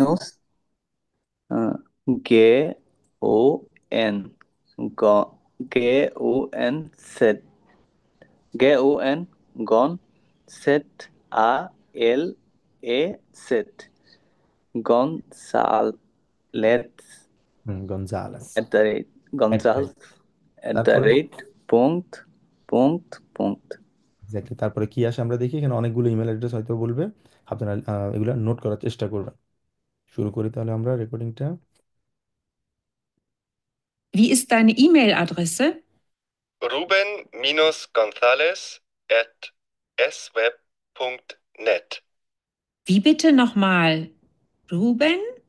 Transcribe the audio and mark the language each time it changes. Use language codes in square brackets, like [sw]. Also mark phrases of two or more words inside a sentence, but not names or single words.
[de] Minus, G, O, N, G, G, O, N, Z, G, O, N, Gon, Z, A, L, E, Z, Gonsales, গনজালেস। [en] at the rate, Gonzales, at the [bn] তারপরে [de] rate, punct, punct, punct. [bn] এক্স্যাক্টলি, তারপরে কি আসে আমরা দেখি, এখানে অনেকগুলো [en] email address [bn] হয়তো বলবে, আপনারা এগুলো নোট করার চেষ্টা করবেন। শুরু করি তাহলে আমরা রেকর্ডিংটা। [de] Wie ist deine E-Mail-Adresse? Ruben-Gonzales@sweb.net. Wie bitte nochmal? Ruben?